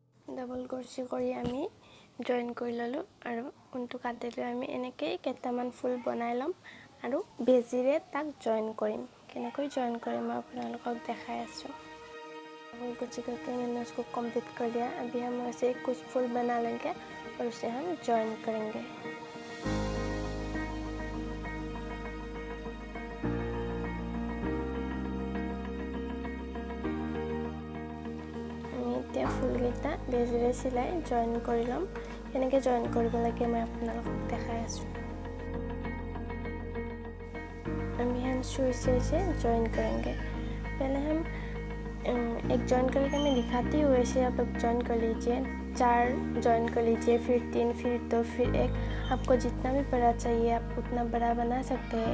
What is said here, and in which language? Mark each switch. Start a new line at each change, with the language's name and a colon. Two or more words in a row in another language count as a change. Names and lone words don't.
English: double crochet
Assamese: কৰি আমি জইন কৰি ল'লোঁ আৰু ঊণটো কাটি লৈ আমি এনেকৈ কেইটামান ফুল বনাই ল'ম আৰু বেজিৰে তাক জইন কৰিম। কেনেকৈ জইন কৰিম মই আপোনালোকক দেখাই আছোঁ।
English: double crochet
Hindi: करके मैंने उसको कंप्लीट कर दिया। अभी हम ऐसे कुछ फूल बना लेंगे और उसे हम जॉइन करेंगे।
Assamese: এতিয়া ফুলকেইটা বেজিৰে চিলাই জইন কৰি ল'ম। কেনেকৈ জইন কৰিব লাগে মই আপোনালোকক দেখাই আছোঁ।
Hindi: हम सुई से जॉइन करेंगे। पहले हम एक जॉइन करके मैं दिखाती हूँ, वैसे आप लोग जॉइन कर लीजिए। 4 जॉइन कर लीजिए, फिर 3, फिर 2, फिर 1। आपको जितना भी बड़ा चाहिए आप उतना बड़ा बना सकते हैं।